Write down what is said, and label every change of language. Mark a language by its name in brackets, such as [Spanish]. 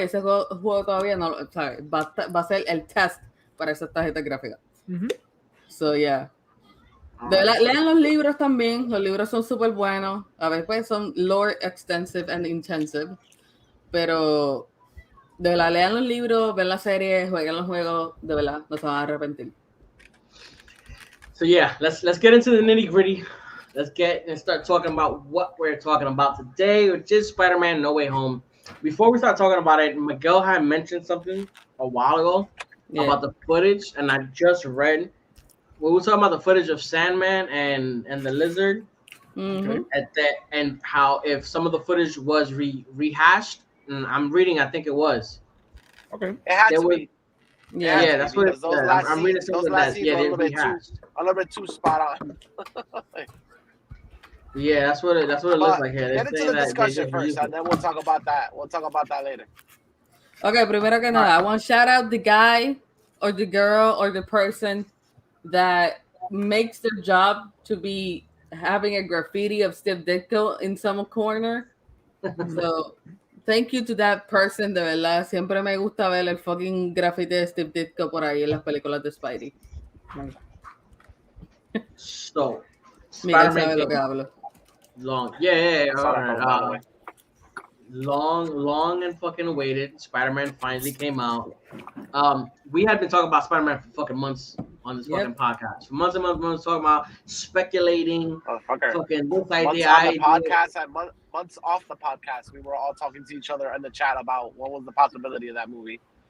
[Spanish] Ese juego todavía no, ¿sabes? Va a ser el test para esas tarjetas gráficas. [English] So, yeah. [Spanish] De verdad, lean los libros también. Los libros son súper buenos. A veces pues, son [English] lore extensive and intensive. [Spanish] Pero de verdad, lean los libros, ven la serie, jueguen los juegos. De verdad, no se van a arrepentir. [English] So yeah, let's get into the nitty gritty. Let's start talking about what we're talking about today, which is Spider-Man: No Way Home. Before we start talking about it, Miguel had mentioned something a while ago about the footage, and I just read. We were talking about the footage of Sandman and the Lizard, and how if some of the footage was rehashed. And I'm reading, I think it was. Okay. It had to be. Yeah, that's what it said. I'm reading those something last scenes are a little bit too spot on. Yeah, that's what it looks like here. Get into the discussion first, and then we'll talk about that. We'll talk about that later. Okay, [Spanish] primero que nada, [English] I want to shout out the guy or the girl or the person that makes their job to be having a graffiti of Steve Ditko in some corner. So, thank you to that person, [Spanish] de verdad. Siempre me gusta ver el fucking graffiti de Steve Ditko por ahí en las películas de Spidey. [English] So, [Spanish] Miguel sabe lo que hablo. [English] Long. Yeah. All right. Long and fucking waited. Spider-Man finally came out. We had been talking about Spider-Man for fucking months on this fucking podcast. For months and months talking about speculating. Fucking this idea. Months off the podcast, we were all talking to each other in the chat about what was the possibility of that movie.